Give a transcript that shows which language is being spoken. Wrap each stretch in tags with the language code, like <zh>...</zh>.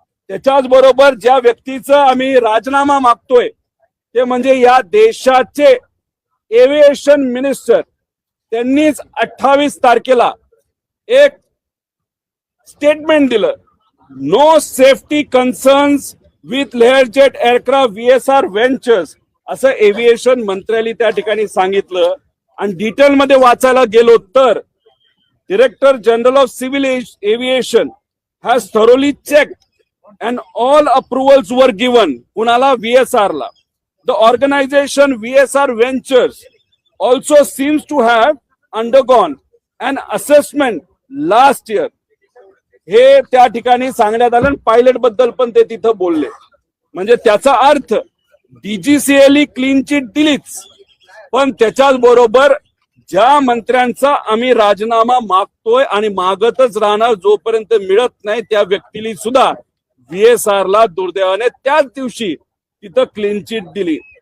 <mr>त्याच्याच बरोबर ज्या व्यक्तीचा आम्ही राजीनामा मागतोय ते म्हणजे या देशाचे एव्हिएशन मिनिस्टर, त्यांनीच 28 तारखेला एक स्टेटमेंट दिलं,</mr> <en>no safety concerns with Learjet aircraft VSR ventures,</en> <mr>असं एव्हिएशन मंत्र्यांनी त्या ठिकाणी सांगितलं। आणि डिटेल मध्ये वाचायला गेलो तर</mr> <en>director general of civil aviation has thoroughly checked and all approvals वर given,</en> <mr>कुणाला? VSR ला।</mr> <en>The organization VSR Ventures also seems to have undergone an assessment last year.</en> <mr>हे त्या ठिकाणी सांगण्यात आलं। पायलट बद्दल पण ते तिथं बोलले, म्हणजे त्याचा अर्थ डीजीसीएली क्लीन चिट दिलीच, पण त्याच्याच बरोबर ज्या मंत्र्यांचा आम्ही राजीनामा मागतोय आणि मागतच राहणार जोपर्यंत मिळत नाही, त्या व्यक्तीला सुद्धा VSR ला दुर्दैवाने त्याच दिवशी तिथं क्लीन चिट दिली।</mr>